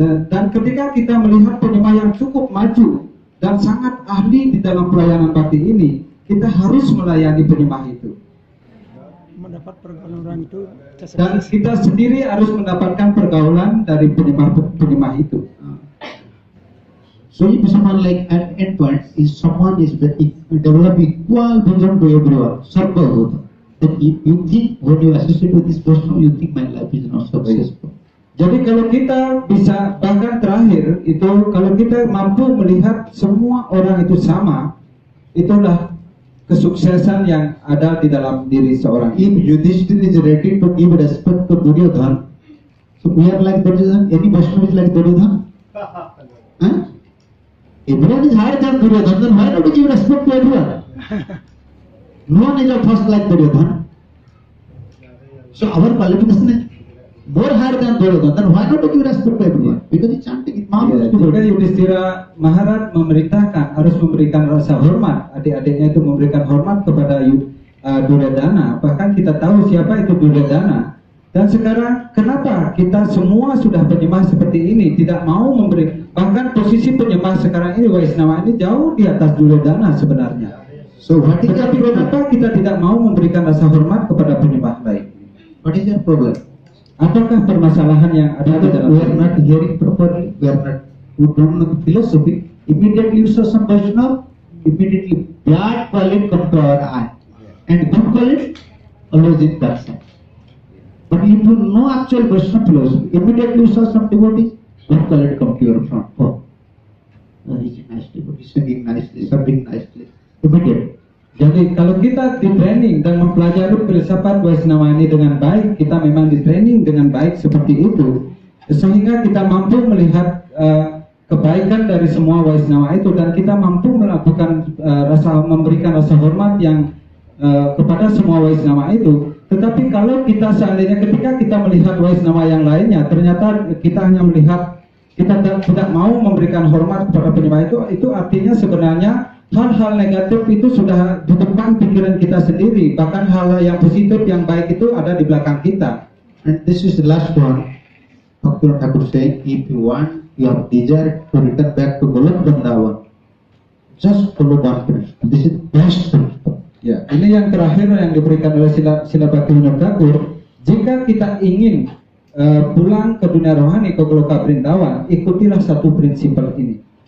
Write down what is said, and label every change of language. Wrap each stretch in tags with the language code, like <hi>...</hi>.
<id>Dan ketika kita melihat penyembah yang cukup maju dan sangat ahli di dalam pelayanan bakti ini, kita harus melayani penyembah itu. Mendapat pergaulan orang itu. Dan kita sendiri harus mendapatkan pergaulan dari penyembah itu.</id> <en>So if someone like at end point, if someone is develop equal vision to everyone, sarva bhuta, then you think when you associate with this person, you think my life is not successful.</en> <id>Jadi kalau kita bisa, bahkan terakhir itu, kalau kita mampu melihat semua orang itu sama, itulah kesuksesan yang ada di dalam diri seorang.</id> <en>If Yudhishthira is ready to give respect to Duryodhana, so we are like Duryodhana. Any Vaishnava is like Duryodhana? Huh? Everyone is higher than Duryodhana, then why not to give respect to everyone? No one is of first like Duryodhana. So our qualification is more higher than Duryodhana, then why not to give respect to everyone? Because it's chanting, it matters.</en> <id>Jika Yudhishthira Maharaj memerintahkan harus memberikan rasa hormat, adik-adiknya itu memberikan hormat kepada Duryodhana. Bahkan kita tahu siapa itu Duryodhana. Dan sekarang kenapa kita semua sudah penyembah seperti ini tidak mau memberi, bahkan posisi penyembah sekarang ini Vaishnava ini jauh di atas Duryodhana sebenarnya.</id> <en>So what is</en> <id>Tetapi kenapa kita tidak mau memberikan rasa hormat kepada penyembah lain?</id> <en>What is your problem?</en> <id>Apakah permasalahan yang ada di dalam</id> <en>We are not hearing properly, we don't know the philosophy. Immediately you saw some Vaishnava, immediately bad quality come to our eye, and good quality always in that side. But if you know actual Vaishnava philosophy, immediately you saw some devotees, good quality come to your front. Oh, he is a nice devotee, singing nicely, serving nicely, immediately.</en> <id>Jadi kalau kita di training dan mempelajari filsafat Vaishnava ini dengan baik, kita memang di training dengan baik seperti itu, sehingga kita mampu melihat kebaikan dari semua Vaishnava itu, dan kita mampu melakukan memberikan rasa hormat yang kepada semua Vaishnava itu. Tetapi kalau kita seandainya ketika kita melihat Vaishnava yang lainnya, ternyata kita hanya melihat, kita tidak mau memberikan hormat kepada penyembah itu artinya sebenarnya hal-hal negatif itu sudah di depan pikiran kita sendiri, bahkan hal yang positif, yang baik itu ada di belakang kita.</id> <en>And this is the last one. Bhaktivinoda Thakur saying, if you want you have desire to return back to Golok Vrindavan, just follow one principle. This is best principle.</en> <id>Ya, ini yang terakhir yang diberikan oleh Sila Bhaktivinoda Thakur. Jika kita ingin pulang ke dunia rohani, ke Goloka Vrindavan, ikutilah satu prinsipal ini.</id>